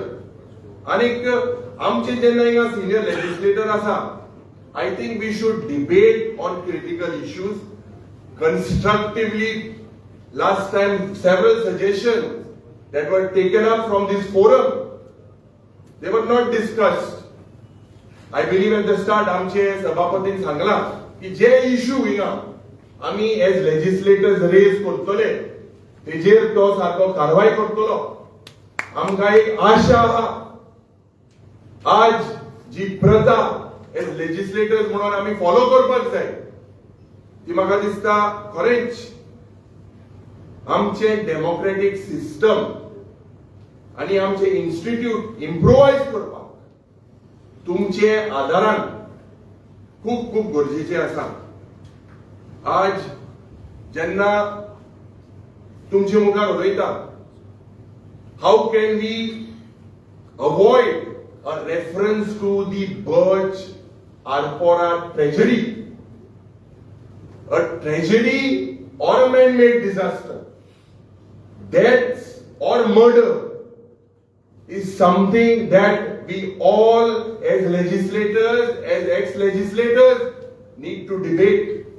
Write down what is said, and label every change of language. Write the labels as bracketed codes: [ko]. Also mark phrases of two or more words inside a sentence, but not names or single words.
[kok] Anik amche jenna inga senior legislator asa, [en] I think we should debate on critical issues constructively. Last time several suggestions that were taken up from this forum, they were not discussed. I believe at the start [kok] आमचे सभापतीन सांगला की जे इशू हिंगा आमी [en] as legislators [kok] रेज करतले तेजेर तो सारको कारवाई करतलो. आमकां एक आशा आहा, आज जी प्रथा [en] as legislators [kok] म्हणून आमी फॉलो करपाक जाय, ती म्हाका दिसता खरेंच आमचे [en] democratic system [kok] आणि आमचे [en] institute improvise [kok] करपाक तुमचे आदारान खूप खूप गरजेचे आसा. आज जेन्ना तुमचे मुखार उलयता, [en] how can we avoid a reference to the Birch Arpora tragedy, a tragedy or a man-made disaster, deaths or murder is something that we all as legislators, as ex-legislators need to debate.